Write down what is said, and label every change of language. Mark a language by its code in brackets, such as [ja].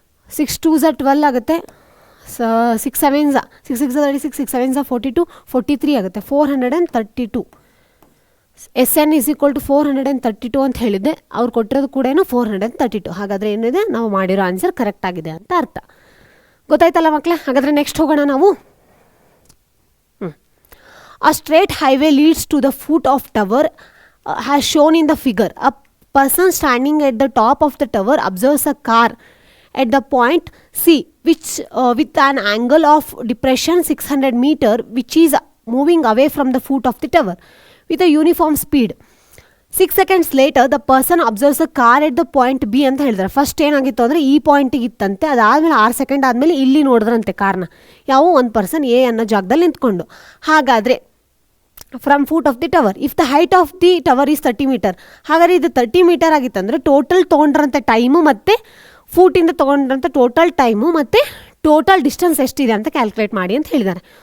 [kn] 6 2s 12 ಆಗುತ್ತೆ, 6 7s 6 6 36, 6 7s 42, 43 ಆಗುತ್ತೆ. 432. [en] SN is equal to 432 [kn] ಅಂತ ಹೇಳಿದ್ದೆ. ಅವ್ರು ಕೊಟ್ಟಿರೋದು ಕೂಡ 432. ಹಾಗಾದರೆ ಏನಿದೆ, ನಾವು ಮಾಡಿರೋ ಆನ್ಸರ್ ಕರೆಕ್ಟ್ ಆಗಿದೆ ಅಂತ ಅರ್ಥ. ಗೊತ್ತಾಯ್ತಲ್ಲ ಮಕ್ಕಳೇ? ಹಾಗಾದರೆ ನೆಕ್ಸ್ಟ್ ಹೋಗೋಣ ನಾವು. [en] A straight highway leads to the foot of tower has shown in the figure. A person standing at the top of the tower observes a car at the point C, which with an angle of depression 600 meter, which is moving away from the foot of the tower with a uniform speed. 6 seconds later, the person observes a car at the point B [kn] ಅಂತ ಹೇಳಿದ್ರೆ. First ಏನಾಗಿತ್ತು ಅಂದರೆ ಈ ಪಾಯಿಂಟಿಗೆ ಇತ್ತಂತೆ, ಅದಾದಮೇಲೆ 6 second ಆದಮೇಲೆ ಇಲ್ಲಿ ನೋಡಿದ್ರಂತೆ ಕಾರ್ನ. ಯಾವ ಒಂದು ಪರ್ಸನ್ ಎ ಅನ್ನೋ ಜಾಗದಲ್ಲಿ ನಿಂತ್ಕೊಂಡು. ಹಾಗಾದರೆ [en] From foot of the tower, if the height of the tower is 30 metre. [kn] ಹಾಗಾದರೆ ಇದು 30 ಮೀಟರ್ ಆಗಿತ್ತಂದರೆ ಟೋಟಲ್ ತೊಗೊಂಡ್ರಂಥ ಟೈಮು ಮತ್ತು ಫೂಟಿಂದ ತೊಗೊಂಡ್ರಂಥ ಟೋಟಲ್ ಟೈಮು ಮತ್ತು ಟೋಟಲ್ ಡಿಸ್ಟೆನ್ಸ್ ಎಷ್ಟಿದೆ ಅಂತ ಕ್ಯಾಲ್ಕುಲೇಟ್ ಮಾಡಿ ಅಂತ ಹೇಳಿದ್ದಾರೆ.